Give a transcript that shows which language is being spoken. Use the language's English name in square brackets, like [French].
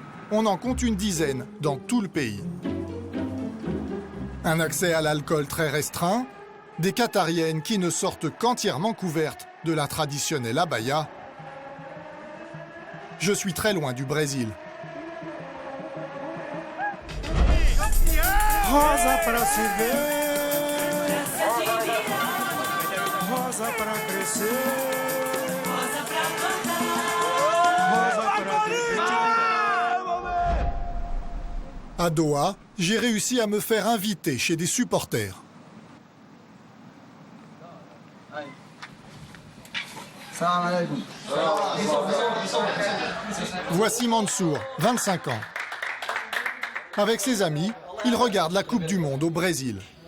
[French] On en compte une dizaine dans tout le pays. Un accès à l'alcool très restreint, des Qatariennes qui ne sortent qu'entièrement couvertes de la traditionnelle abaya. Je suis très loin du Brésil. [Portuguese] Rosa para se ver, rosa para crescer, rosa para cantar, rosa para viver. [French] À Doha, j'ai réussi à me faire inviter chez des supporters. Voici Mansour, 25 ans. Avec ses amis, il regarde la Coupe du Monde au Brésil.